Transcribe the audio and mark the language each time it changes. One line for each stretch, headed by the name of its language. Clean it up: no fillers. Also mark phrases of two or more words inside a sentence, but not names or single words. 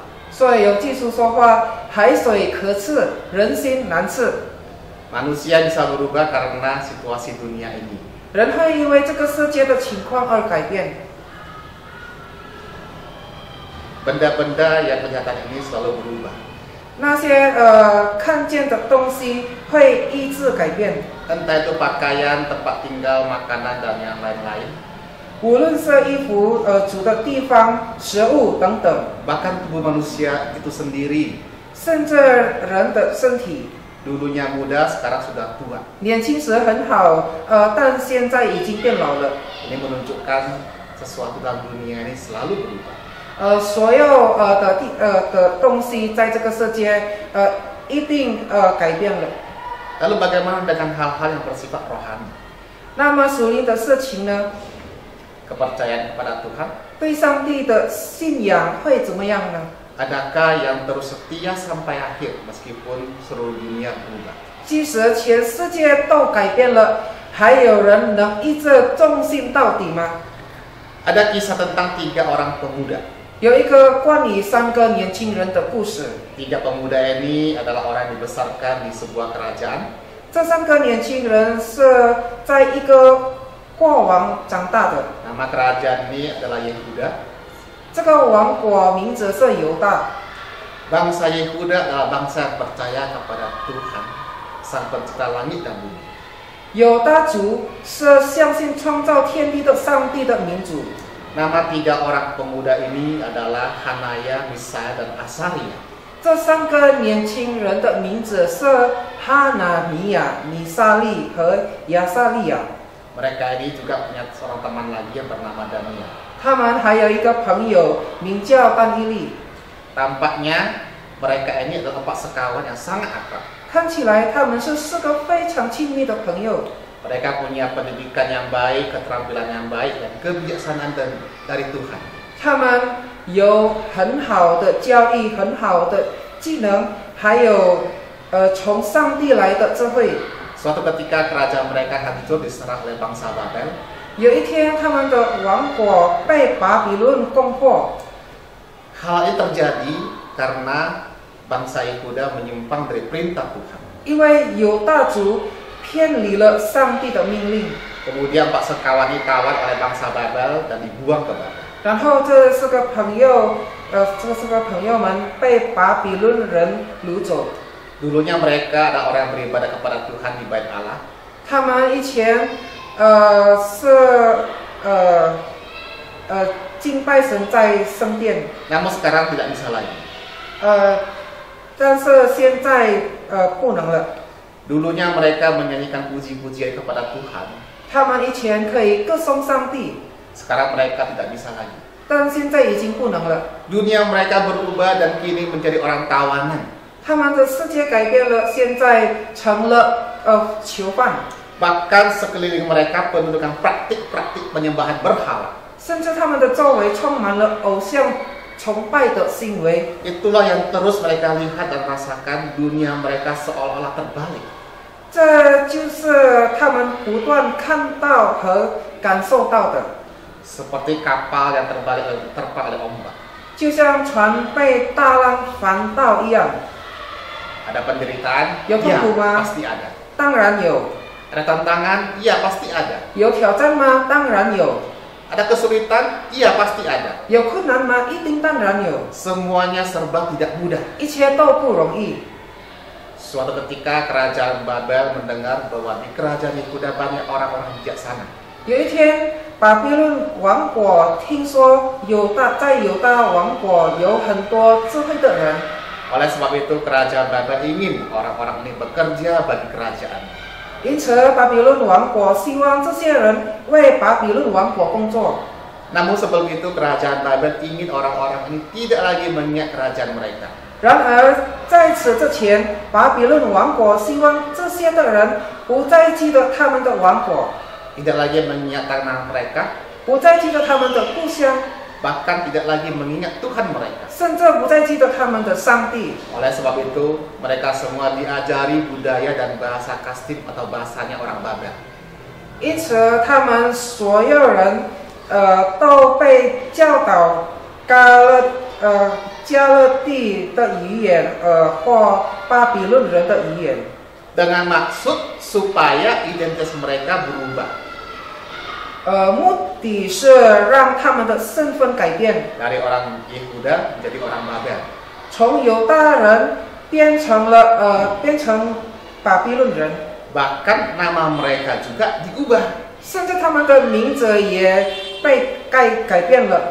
Chinese: 所以有句俗说话：海水可测，人心难测。
Indonesian: Manusia bisa berubah karena situasi dunia ini.
Chinese: 人会因为这个世界的情况而改变。
Indonesian: Benda-benda yang kelihatan ini selalu berubah.
Chinese: 那些看见的东西会一直改变，
Indonesian: Entah itu pakaian, tempat tinggal, makanan, dan yang lain-lain.
Chinese: 无论是衣服、住的地方、食物等等，
Indonesian: Bahkan tubuh manusia itu sendiri.
Chinese: 甚至人的身体，
Indonesian: Dulunya muda, sekarang sudah tua.
Chinese: 年轻时很好，但现在已经变老了。
Indonesian: Ini menunjukkan sesuatu dalam dunia ini selalu berubah.
Chinese: 所有的东西在这个世界一定改变了。
Indonesian: Lalu bagaimana dengan hal-hal yang bersifat rohani?
Chinese: 那么属灵的事情呢？
Indonesian: Kepercayaan kepada Tuhan?
Chinese: 对上帝的信仰会怎么样呢？
Indonesian: Adakah yang terus setia sampai akhir meskipun seluruh dunia berubah?
Chinese: 即使全世界都改变了，还有人能一直忠心到底吗？
Indonesian: Ada kisah tentang 3 orang pemuda.
Chinese: 有一个关于3个年轻人的故事。
Indonesian: 3 pemuda ini adalah orang yang dibesarkan di sebuah kerajaan.
Chinese: 这3个年轻人是在一个国王长大的。
Indonesian: Nama kerajaan ini adalah Yehuda.
Chinese: 这个王国名字是犹大。
Indonesian: Bangsa Yehuda adalah bangsa yang percaya kepada Tuhan, Sang Pencipta langit dan bumi.
Chinese: 犹大族是相信创造天地的上帝的民族。
Indonesian: Nama 3 orang pemuda ini adalah Hanaya, Misaya, dan Asaria.
Chinese: 这3个年轻人的名字是哈拿米亚、米沙利和亚撒利亚。
Indonesian: Mereka ini juga punya seorang teman lagi yang bernama Daniel.
Chinese: 他们还有一个朋友名叫但伊利。
Indonesian: Tampaknya mereka ini adalah 4 sekawan yang sangat akrab.
Chinese: 看起来他们是4个非常亲密的朋友。
Indonesian: Mereka punya pendidikan yang baik, keterampilan yang baik, dan kebijaksanaan dari Tuhan.
Chinese: 他们有很好的教育、很好的技能，还有从上帝来的智慧。
Indonesian: Suatu ketika kerajaan mereka hancur diserang oleh bangsa Babel.
Chinese: 有一天，他们的王国被巴比伦攻破。
Indonesian: Hal ini terjadi karena bangsa Yehuda menyimpang dari perintah Tuhan.
Chinese: 因为犹大族偏离了上帝的命令，
Indonesian: Kemudian Pak Sekawan ditawan oleh bangsa Babel dan dibuang ke Babel.
Chinese: 然后这4个朋友们被巴比伦人掳走。
Indonesian: Dulunya mereka adalah orang yang beribadah kepada Tuhan di Bait Allah.
Chinese: 他们以前是敬拜神在圣殿，
Indonesian: Namun sekarang tidak bisa lagi.
Chinese: 但是现在不能了。
Indonesian: Dulunya mereka menyanyikan puji-pujian kepada Tuhan.
Chinese: 他们以前可以歌颂上帝，
Indonesian: Sekarang mereka tidak bisa lagi.
Chinese: 但现在已经不能了。
Indonesian: Dunia mereka berubah dan kini menjadi orang tawanan.
Chinese: 他们的世界改变了，现在成了囚犯。
Indonesian: Bahkan sekeliling mereka penuh dengan praktik-praktik penyembahan berhala.
Chinese: 甚至他们的周围充满了偶像崇拜的行为。
Indonesian: Itulah yang terus mereka lihat dan rasakan, dunia mereka seolah-olah terbalik.
Chinese: 这就是他们不断看到和感受到的，
Indonesian: Seperti kapal yang terpa oleh ombak.
Chinese: 就像船被大浪翻倒一样。
Indonesian: Ada penderitaan? Ya, Ya, Pak. pasti ada.
Chinese: 当然有。
Indonesian: Ada tantangan? Iya, pasti ada.
Chinese: 有挑战吗？当然有。
Indonesian: Ada kesulitan? Iya, pasti ada.
Chinese: 有困难吗？一定当然有。
Indonesian: Semuanya serba tidak mudah.
Chinese: 一切都不容易。
Indonesian: Suatu ketika kerajaan Babel mendengar bahwa di kerajaan Yehuda banyak orang-orang bijaksana.
Chinese: 有一天，巴比伦王国听说在犹大王国有很多智慧的人，
Indonesian: Oleh sebab itu kerajaan Babel ingin orang-orang ini bekerja bagi kerajaan.
Chinese: 因此巴比伦王国希望这些人为巴比伦王国工作。
Indonesian: Namun sebelum itu kerajaan Babel ingin orang-orang ini tidak lagi mengingat kerajaan mereka.
Chinese: 然而在此之前，巴比伦王国希望这些的人不再记得他们的王国，
Indonesian: Tidak lagi mengingat tanah mereka,
Chinese: 不再记得他们的故乡，
Indonesian: bahkan tidak lagi mengingat Tuhan mereka.
Chinese: 甚至不再记得他们的上帝。
Indonesian: Oleh sebab itu, mereka semua diajari budaya dan bahasa Kastim atau bahasanya orang Babel.
Chinese: 因此，他们所有人都被教导加勒地的语言，或巴比伦人的语言，
Indonesian: Dengan maksud supaya identitas mereka berubah
Chinese: 目的是让他们的身份改变，
Indonesian: dari orang Yehuda menjadi orang Babel.
Chinese: 从犹大人变成巴比伦人，
Indonesian: Bahkan nama mereka juga diubah.
Chinese: 甚至他们的名字也被改变了。